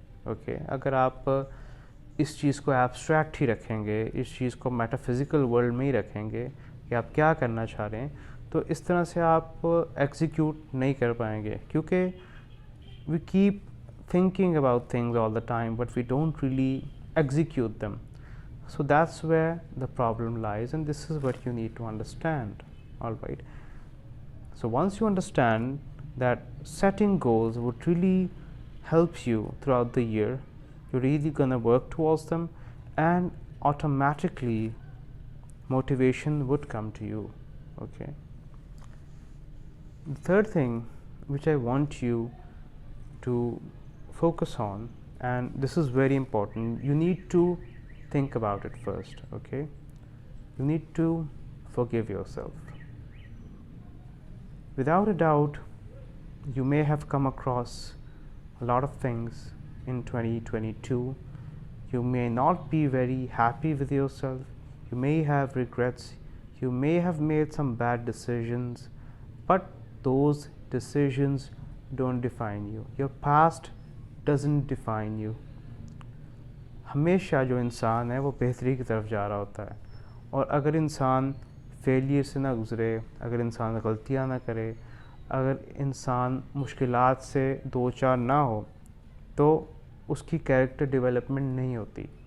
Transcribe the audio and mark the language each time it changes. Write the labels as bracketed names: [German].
[Urdu] Okay, اگر آپ اس چیز کو ایبسٹریکٹ ہی رکھیں گے, اس چیز کو میٹا فزیکل ورلڈ میں ہی رکھیں گے کہ آپ کیا کرنا چاہ رہے ہیں, تو اس طرح سے آپ ایگزیکیوٹ نہیں کر پائیں گے, کیونکہ [English] We keep thinking about things all the time but we don't really execute them. So that's where the problem lies, and this is what you need to understand. All right, so once you understand that setting goals would really help you throughout the year, you're really going to work towards them and automatically motivation would come to you. Okay, the third thing which I want you to focus on, and this is very important, you need to think about it first. Okay, you need to forgive yourself. Without a doubt, you may have come across a lot of things in 2022. You may not be very happy with yourself, you may have regrets, you may have made some bad decisions, but those decisions don't define you. Your past doesn't define you. [Urdu] ہمیشہ جو انسان ہے وہ بہتری کی طرف جا رہا ہوتا ہے, اور اگر انسان فیلئر سے نہ گزرے, اگر انسان غلطیاں نہ کرے, اگر انسان مشکلات سے دو چار نہ ہو, تو اس کی کیریکٹر ڈیولپمنٹ نہیں ہوتی.